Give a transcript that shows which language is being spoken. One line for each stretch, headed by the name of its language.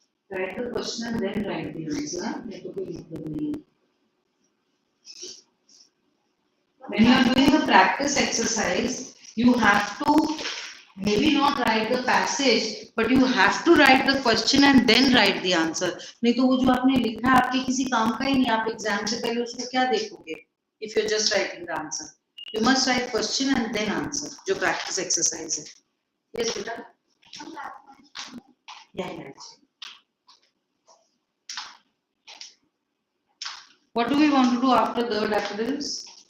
English: Write the question and then write the answer. That will be the when you are doing the practice exercise, you have to maybe not write the passage, but you have to write the question and then write the answer.
Hindi: नहीं तो वो जो आपने लिखा है आपके किसी काम का ही नहीं, आप एग्जाम से पहले उसको क्या देखोगे?
English: If you're just writing the answer, you must write question and then answer.
Hindi: जो practice exercise है.
English: Yes, बेटा. Yeah. What do we want to do after the daffodils?